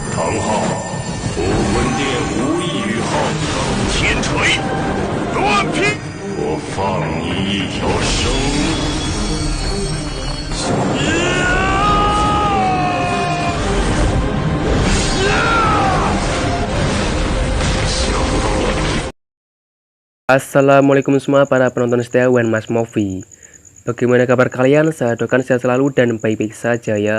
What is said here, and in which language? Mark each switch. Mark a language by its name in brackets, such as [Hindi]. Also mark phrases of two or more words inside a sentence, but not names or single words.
[Chinese] 号，武魂殿无异于号称天锤，乱劈！我放你一条生路。 [Indonesian] Assalamualaikum semua para penonton setia One Mas Movie. Bagaimana kabar kalian? Saya doakan sehat selalu dan baik-baik saja ya.